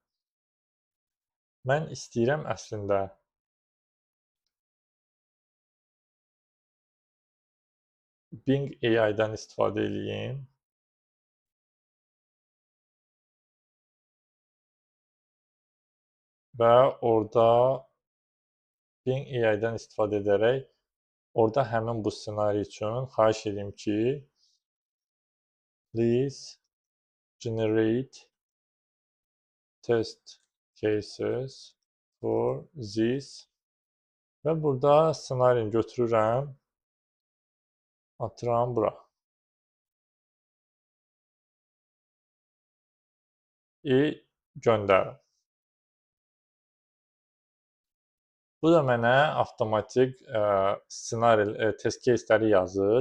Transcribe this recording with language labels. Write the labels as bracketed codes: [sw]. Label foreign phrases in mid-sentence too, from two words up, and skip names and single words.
[az] Mən istəyirəm əslində Bing AI-dan istifadə edeyim. Və orada Bing AI-dan istifadə edərək orada həmin bu ssenari üçün xahiş edeyim ki, [en] please generate test cases for this [az] və burada ssenarini götürürəm, atıram bura. Göndərim. Bu da mənə avtomatik ssenari, [en] test case'ləri [az] yazır.